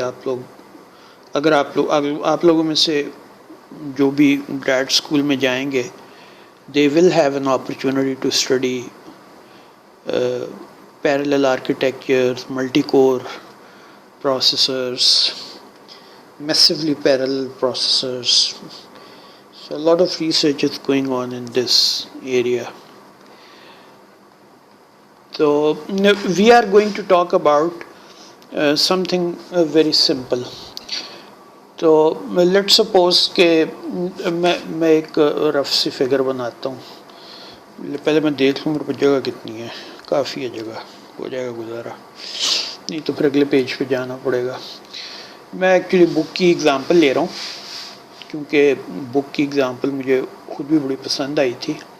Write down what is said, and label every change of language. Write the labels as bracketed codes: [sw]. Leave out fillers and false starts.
[ur] آپ لوگ اگر آپ لوگوں میں سے جو بھی گریڈ اسکول میں جائیں گے, [en] they will have an opportunity to study parallel architectures, multi-core processors, massively parallel processors. So a lot of research is going on in this area. So we are going to talk about something very simple. [ur] تو [en] let suppose [ur] کہ میں ایک رف سی figure بناتا ہوں. پہلے میں دیکھ لوں میرے پاس جگہ کتنی ہے, کافی ہے جگہ, ہو جائے گا گزارا, نہیں تو پھر اگلے پیج پہ جانا پڑے گا. میں ایکچولی بک کی اگزامپل لے رہا ہوں کیونکہ بک کی اگزامپل مجھے خود بھی بڑی پسند آئی تھی.